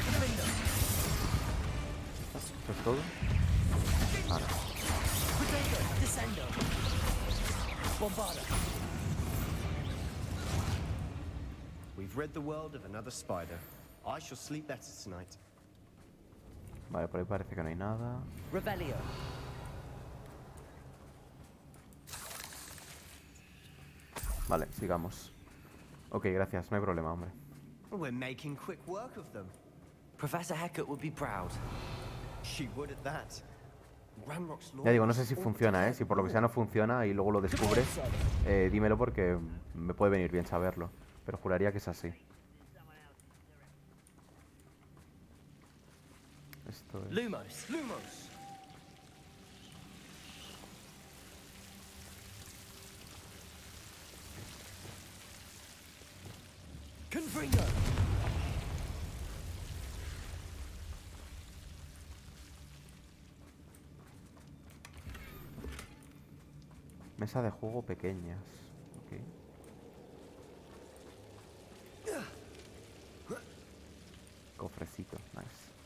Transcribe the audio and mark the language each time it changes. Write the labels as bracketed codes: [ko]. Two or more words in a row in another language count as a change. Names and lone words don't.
[es] ¿Eso es todo? Vale. [en] We've rid the world of another spider. I shall sleep better tonight. [es] Vale, por ahí parece que no hay nada. Revelio. Vale, sigamos. Ok, gracias, no hay problema, hombre. [en] We're making quick work of them. Professor Hecat would be proud. She would at that. Ranrock's law. [es] Ya digo, no sé si funciona, ¿eh? Si por lo que sea no funciona y luego lo descubres, dímelo porque me puede venir bien saberlo. Pero juraría que es así. Esto es... Lumos. Lumos. Confringo. Mesa de juego pequeñas. Ok. Cofrecito, nice.